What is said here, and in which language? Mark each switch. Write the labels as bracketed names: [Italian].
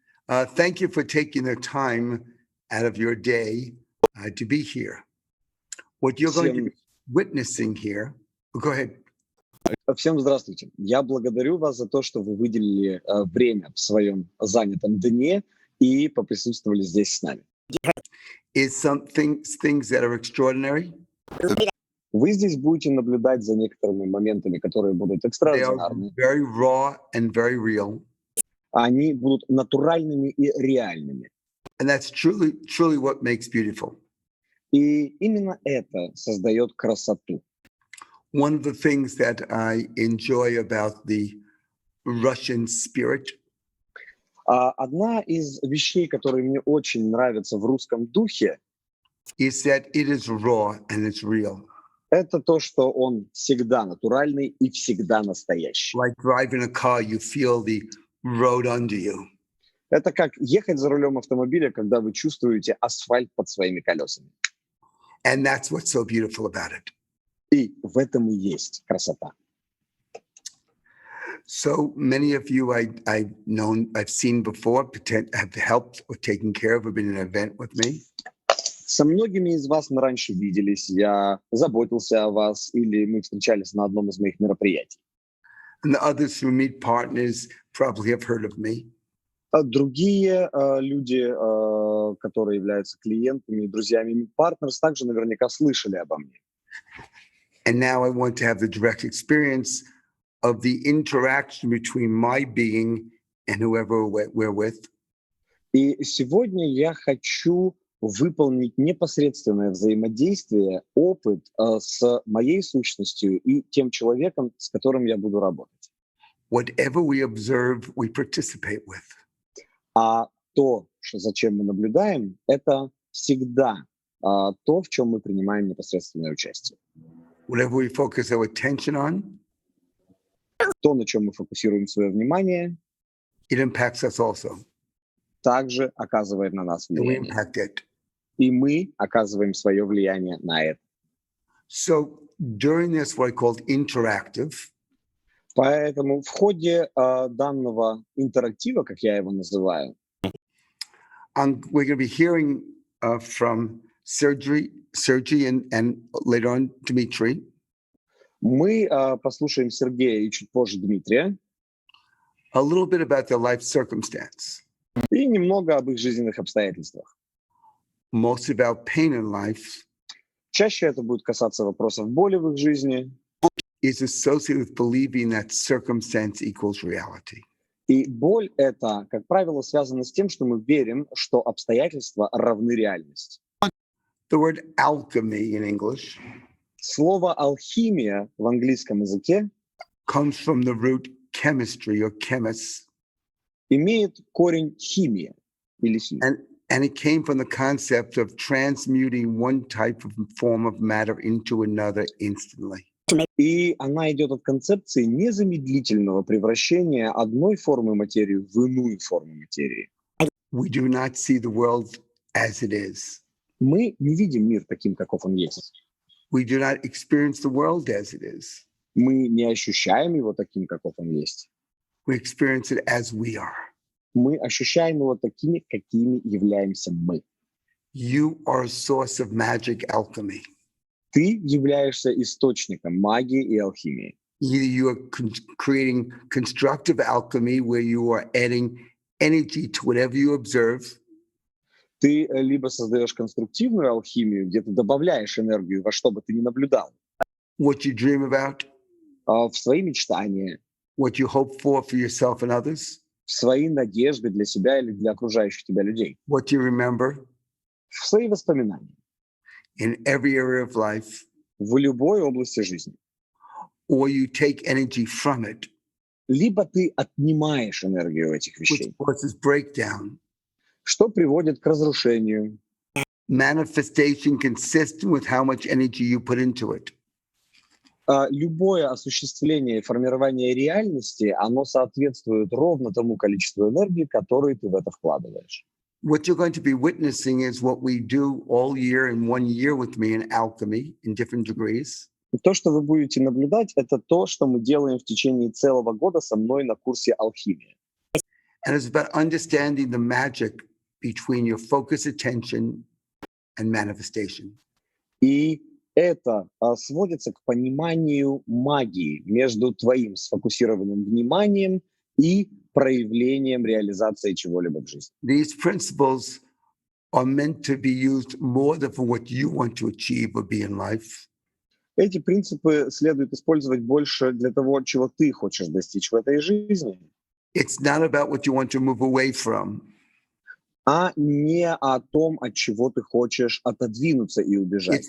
[English] Thank you for taking the time out of your day to be here. What you're going to be witnessing here, go ahead. [Russian] Всем здравствуйте. Я благодарю вас за то, что вы выделили время в своем занятом дне и поприсутствовали здесь с нами. [English] Is things that are extraordinary? [Russian] Вы здесь будете наблюдать за некоторыми моментами, которые будут [English] They are [Russian] экстраординарны. [English] very raw and very real. [Russian] Они будут натуральными и реальными. [English] And that's truly what makes beautiful. [Russian] И именно это создает красоту. [English] One of the things that I enjoy about the Russian spirit [Russian] Одна из вещей, которые мне очень нравятся в русском духе, [English] is that it is raw and it's real. [Russian] это то, что он всегда натуральный и всегда настоящий. [English] Like driving a car, you feel the road under you. [Russian] Это как ехать за рулем автомобиля, когда вы чувствуете асфальт под своими колесами. [English] And that's what's so beautiful about it. [Russian] И в этом и есть красота. [English] So many of you I've seen before, have helped or taken care of, have been in an event with me. [Russian] Со многими из вас мы раньше виделись, я заботился о вас, или мы встречались на одном из моих мероприятий. [English] And the others who meet partners probably have heard of me. [Russian] А другие люди, которые являются клиентами, друзьями партнерс, также наверняка слышали обо мне. [English] And now I want to have the direct experience of the interaction between my being and whoever we're with. [Russian] И сегодня я хочу выполнить непосредственное взаимодействие, опыт с моей сущностью и тем человеком, с которым я буду работать. [English] Whatever we observe, we participate with. [Russian] А то, зачем мы наблюдаем, это всегда то, в чем мы принимаем непосредственное участие. [English] Whatever we focus our attention on, [Russian] То, на чем мы фокусируем свое внимание, [English] it impacts us also. [Russian] также оказывает на нас [English] And we [Russian] влияние. [English] impact it. [Russian] И мы оказываем свое влияние на это. [English] So during this, what I called interactive, [Russian] Поэтому в ходе данного интерактива, как я его называю, [English] we're going to be hearing from Sergey and later on Dmitry. [Russian] мы послушаем Сергея и чуть позже Дмитрия [English] A little bit about their life circumstance. [Russian] и немного об их жизненных обстоятельствах. [English] Most about pain in life [Russian] Чаще это будет касаться вопросов боли в их жизни, [English] is associated with believing that circumstance equals reality. [Russian] и боль это, как правило, связано с тем, что мы верим, что обстоятельства равны реальности. [English] The word alchemy in English [Russian] Слово «алхимия» в английском языке [English] comes from the root chemistry or chemists, [Russian] имеет корень «химия» или «химия». [English] and it came from the concept of transmuting one type of form of matter into another instantly. [Russian] И она идет от концепции незамедлительного превращения одной формы материи в иную форму материи. [English] We do not see the world as it is. [Russian] Мы не видим мир таким, каков он есть. [English] We do not experience the world as it is. [Russian] Мы не ощущаем его таким, каков он есть. [English] We experience it as we are. [Russian] Мы ощущаем его такими, какими являемся мы. [English] You are a source of magic alchemy. [Russian] Ты являешься источником магии и алхимии. [English] Either you are creating constructive alchemy where you are adding energy to whatever you observe, [Russian] Ты либо создаешь конструктивную алхимию, где ты добавляешь энергию во что бы ты ни наблюдал, [English] what you dream about, [Russian] в свои мечтания, [English] what you hope for yourself and others, [Russian] в свои надежды для себя или для окружающих тебя людей, [English] what you remember [Russian] в свои воспоминания, [English] in every area of life, [Russian] в любой области жизни. [English] or you take energy from it, [Russian] Либо ты отнимаешь энергию у этих [English] which [Russian] вещей, [English] causes breakdown. [Russian] что приводит к разрушению. [English] Manifestation consistent with how much energy you put into it. [Russian] Любое осуществление и формирование реальности, оно соответствует ровно тому количеству энергии, которую ты в это вкладываешь. [English] What you're going to be witnessing is what we do all year in 1 year with me in alchemy in different degrees. [Russian] И то, что вы будете наблюдать, это то, что мы делаем в течение целого года со мной на курсе алхимии. [English] And it's about understanding the magic between your focused attention and manifestation. [Russian] И это сводится к пониманию магии между твоим сфокусированным вниманием и проявлением реализации чего-либо в жизни. [English] These principles are meant to be used more than for what you want to achieve or be in life. [Russian] Эти принципы следует использовать больше для того, чего ты хочешь достичь в этой жизни, [English] It's not about what you want to move away from. [Russian] а не о том, от чего ты хочешь отодвинуться и убежать.